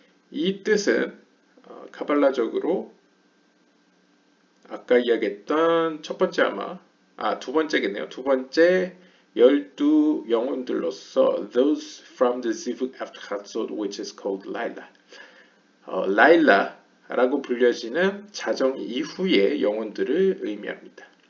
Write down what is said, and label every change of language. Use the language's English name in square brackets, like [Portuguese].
[Korean] 이 뜻은 카발라적으로 아까 이야기했던 첫 번째 두 번째겠네요. 두 번째 12영혼들로서 [English] those from the Zivug after Hatzot which is called Laila. [Korean] 라일라라고 불려지는 자정 이후의 영혼들을 의미합니다.